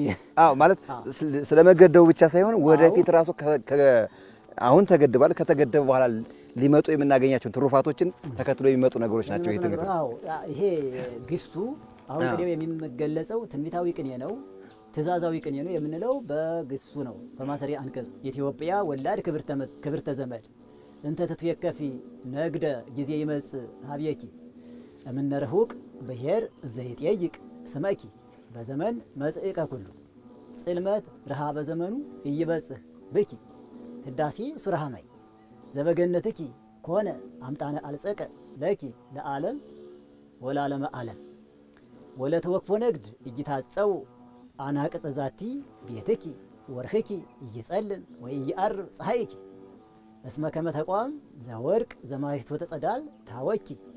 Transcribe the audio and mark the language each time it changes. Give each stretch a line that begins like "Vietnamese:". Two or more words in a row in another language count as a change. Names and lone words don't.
Amharic: አዎ ማለት ስለመገደቡ ብቻ ሳይሆን ወደፊት ራሱ አሁን ተገድቧል፣ ከተገደበ በኋላ ሊመጡ የምናገኛቸውን ትሩፋቶችን ተከትሎ የሚመጡ ነገሮች ናቸው። ይሄ ትንቢት አዎ ይሄ ግስቱ አሁን ቅኔው የሚገለጸው ትንቢታዊ ቅኔ ነው፣ ትእዛዛዊ ቅኔ ነው የምንለው በግሱ ነው። በማሰሪያ
Geez: አንቀጽ ኢትዮጵያ ወላድ ክብርተ ዘመድ እንተ ትትወከፊ ነግደ ጊዜ ይመጽእ ሀብየኪ እምነ ርሑቅ ብሔር ዘይጠይቅ ስመኪ በዘመን መጽእቀ ኩሉ ጽልመት ረሃበ ዘመኑ እይበጽሕ ብኪ ህዳሴ ሱረሃማይ ዘበገነትኪ ኮነ አምጣነ አልጸቀ ለኪ ለዓለም ወላለመ ዓለም ወለተወክፎ ነግድ እይታጸው አናቅጸ ዛቲ ቤትኪ ወርህኪ እይጸልም ወይይዐርብ ፀሐይኪ እስመ ከመ ተቋም ዘወርቅ ዘማይቶ ተጸዳል ታወኪ